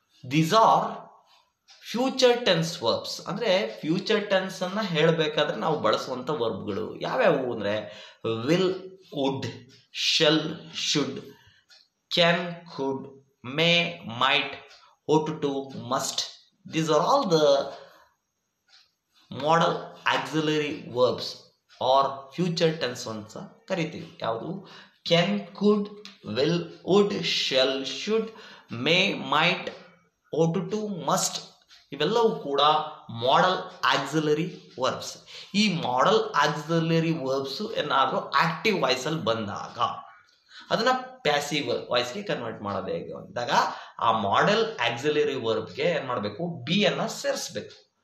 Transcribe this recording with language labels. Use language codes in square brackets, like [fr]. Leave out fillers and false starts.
[en] These are future tense verbs. [kn] ಅಂದರೆ future tense ಅನ್ನು ಹೇಳಬೇಕಾದ್ರೆ ನಾವು ಬಳಸುವಂಥ ವರ್ಬ್ಗಳು ಯಾವ್ಯಾವು ಅಂದರೆ will, wood, shell, should, can, could, May, mite, ought to, must. [en] These are all the model auxiliary verbs or future tense [kn] ಅಂತ ಕರಿತೀವಿ. ಯಾವುದು? Can, could, will, wood, shell, should, May, mite, ought to, must ಇವೆಲ್ಲವೂ ಕೂಡ ಮಾಡಲ್ ಆಕ್ಸಿಲರಿ ವರ್ಬ್ಸ್. ಈ ಮಾಡಲ್ auxiliary verbs ಏನಾದರೂ active ವಾಯ್ಸಲ್ಲಿ ಬಂದಾಗ ಅದನ್ನ passive ವಾಯ್ಸ್ಗೆ convert ಮಾಡೋದು ಹೇಗೆ ಅಂದಾಗ ಆ ಮಾಡೆಲ್ ಆಕ್ಸಿಲರಿ ವರ್ಬ್ಗೆ ಏನು ಮಾಡಬೇಕು, ಬಿ ಅನ್ನ ಸೇರಿಸ್ಬೇಕು.